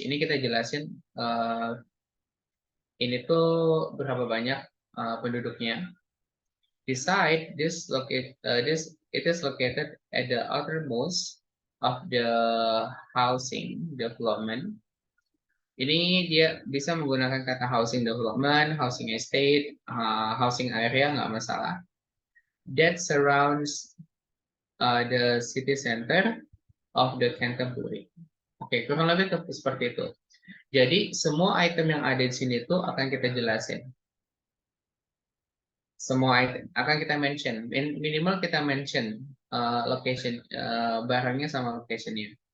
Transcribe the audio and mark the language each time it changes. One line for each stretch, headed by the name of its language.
Indonesian: Ini kita jelasin ini tuh berapa banyak penduduknya.
English: Beside this it is located at the outermost of the housing development.
Indonesian: Ini dia bisa menggunakan kata housing development, housing estate, housing area nggak masalah.
English: that surrounds the city center of the Canterbury.
Indonesian: Oke, kurang lebih seperti itu. Jadi semua item yang ada di sini itu akan kita jelasin. Semua item akan kita mention. Minimal kita mention location barangnya sama locationnya.